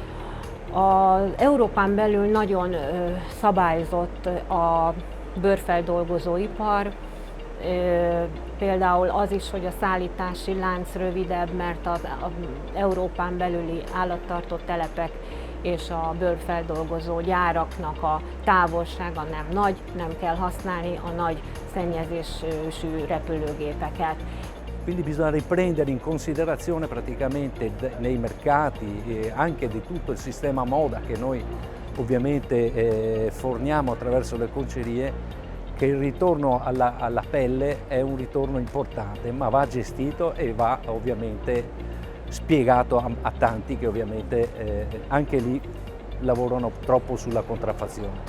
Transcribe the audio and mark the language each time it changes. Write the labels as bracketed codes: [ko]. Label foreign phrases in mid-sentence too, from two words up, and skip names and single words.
[hu] Az Európán belül nagyon szabályozott a bőrfeldolgozóipar, például az is, hogy a szállítási lánc rövidebb, mert az Európán belüli állattartó telepek és a bőrfeldolgozó gyáraknak a távolsága nem nagy, nem kell használni a nagy szennyezésű repülőgépeket. [it] Quindi bisogna riprendere in considerazione praticamente nei mercati e anche di tutto il sistema moda che noi ovviamente forniamo attraverso le concerie, che il ritorno alla pelle è un ritorno importante, ma va gestito e va ovviamente spiegato a tanti che ovviamente anche lì lavorano troppo sulla contraffazione.